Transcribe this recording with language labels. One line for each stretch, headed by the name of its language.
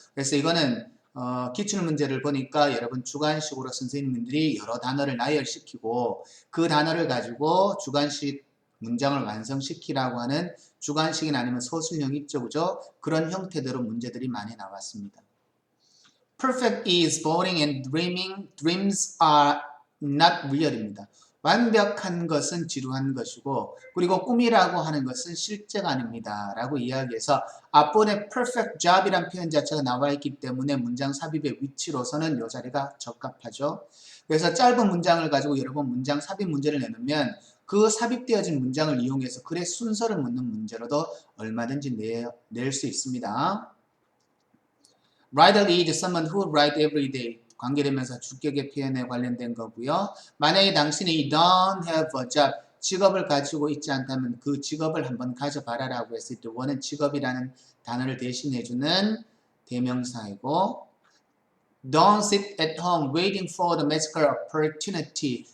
Korean: 그래서 이거는 기출문제를 보니까 여러분 주관식으로 선생님들이 여러 단어를 나열시키고 그 단어를 가지고 주관식 문장을 완성시키라고 하는 주관식이나 아니면 서술형 있죠, 그죠? 그런 형태대로 문제들이 많이 나왔습니다.
English: Perfect is boring and dreaming. Dreams are not real입니다.
Korean: 완벽한 것은 지루한 것이고 그리고 꿈이라고 하는 것은 실제가 아닙니다. 라고 이야기해서 앞번에 perfect job이란 표현 자체가 나와 있기 때문에 문장 삽입의 위치로서는 이 자리가 적합하죠. 그래서 짧은 문장을 가지고 여러 번 문장 삽입 문제를 내놓으면 그 삽입되어진 문장을 이용해서 글의 순서를 묻는 문제로도 얼마든지 낼 수 있습니다.
English: Writer is someone who write every day.
Korean: 관계되면서 주격의 표현에 관련된 거고요. 만약에 당신이
English: don't have a job,
Korean: 직업을 가지고 있지 않다면 그 직업을 한번 가져봐라라고 했을 때 원은 직업이라는 단어를 대신해주는 대명사이고
English: Don't sit at home waiting for the magical opportunity.